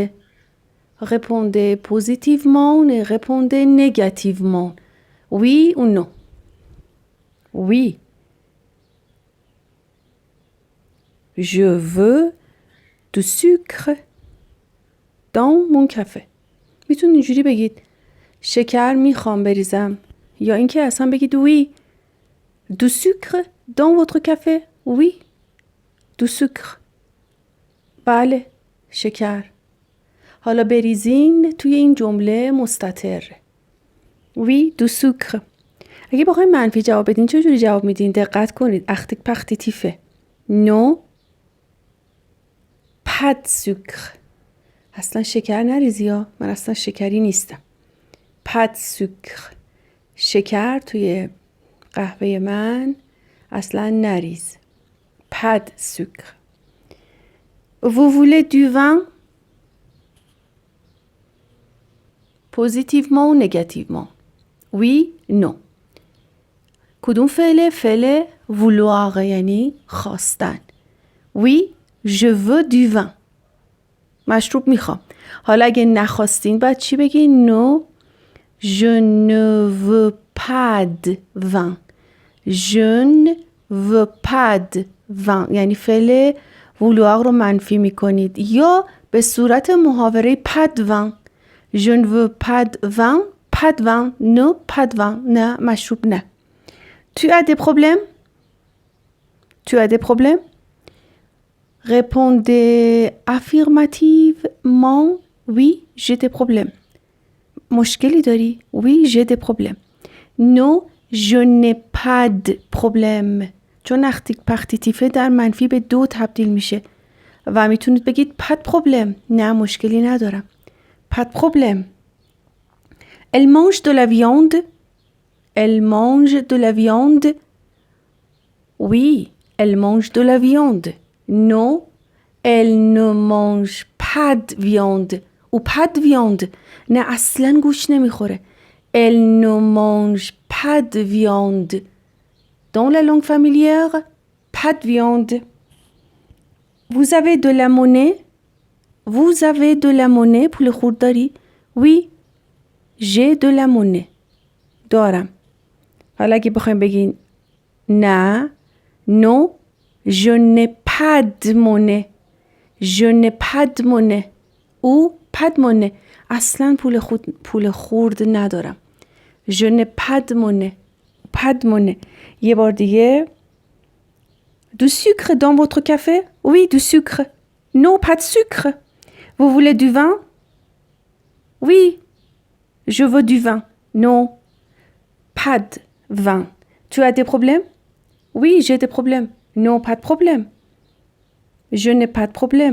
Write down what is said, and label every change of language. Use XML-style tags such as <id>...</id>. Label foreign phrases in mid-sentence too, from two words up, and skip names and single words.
<fr>Répondez positivement et répondez négativement. Oui ou non? Oui. Je veux du sucre dans mon café.</fr> <fa>میتونید اینجوری بگید شکر میخوام بریزم، یا اینکه اصلا بگید oui.</fa> <fr>Du sucre dans votre café? Oui. Du sucre.</fr> <fa>بله شکر. حالا بریزین توی این جمله مستتر.</fa> <fr>Oui du sucre.</fr> <fa>اگه بخوایم منفی جواب بدین چجوری جواب میدین؟ دقت کنید.</fa> <fr>article partitif. Non pas de sucre.</fr> <fa>اصلا شکر نریزی ها، من اصلا شکری نیستم.</fa> <fr>pas de sucre.</fr> <fa>شکر توی قهوه من اصلا نریز.</fa> <fr>pas de sucre. Vous voulez du vin? Positivement ou négativement? Oui, non.</fr> <fa>کدوم فعله؟ فعل vouloir یعنی خواستن.</fa> <fr>Oui, je veux du vin.</fr> <fa>مشروب میخوام. حالا اگه نخواستین بعد چی بگین؟</fa> <fr>No, je ne veux pas de vin. Je ne veux pas de vin.</fr> <fa>یعنی فعل vouloir رو منفی میکنید یا به صورت محاوره</fa> <fr>pas de vin. Je ne veux pas de vin. Pas de vin. No, pas de vin.</fr> <fa>نه مشروب نه.</fa> <fr>Tu as des problèmes? Tu as des problèmes? Répondez affirmativement. Oui, j'ai des problèmes.</fr> <fa>مشکلی داری؟</fa> <fr>Oui, j'ai des problèmes. Non, je n'ai pas de problème.</fr> <fa>چون</fa> <fr>article partitif</fr> <fa>در منفی به دو تبدیل میشه و میتونید بگید</fa> <fr>pas de problème.</fr> <fa>نه مشکلی ندارم.</fa> <fr>Pas de problème. Elle mange de la viande? Elle mange de la viande? Oui, elle mange de la viande. Non, elle ne mange pas de viande. Ou pas de viande.</fr> <fa>نه اصلاً گوش نمیخوره.</fa> <fr>Elle ne mange pas de viande. Dans la langue familière, pas de viande. Vous avez de la monnaie? Vous avez de la monnaie</fr> <fa>پول خورد داری؟</fa> <fr>Oui, j'ai de la monnaie.</fr> <fa>دارم. حالا اگه بخوایم بگین نه</fa> <fr>Non, je n'ai pas de monnaie. Je n'ai pas de monnaie. او pas de monnaie.</fr> <fa>اصلا پول خورد ندارم.</fa> <fr>Je n'ai pas de monnaie. Pas de monnaie.</fr> <fa>یه بار دیگه.</fa> <fr>Du sucre dans votre café? Oui, du sucre. Non, pas de sucre. Vous voulez du vin? Oui, je veux du vin. Non, pas de vin. Tu as des problèmes? Oui, j'ai des problèmes. Non, pas de problème. Je n'ai pas de problème.</fr>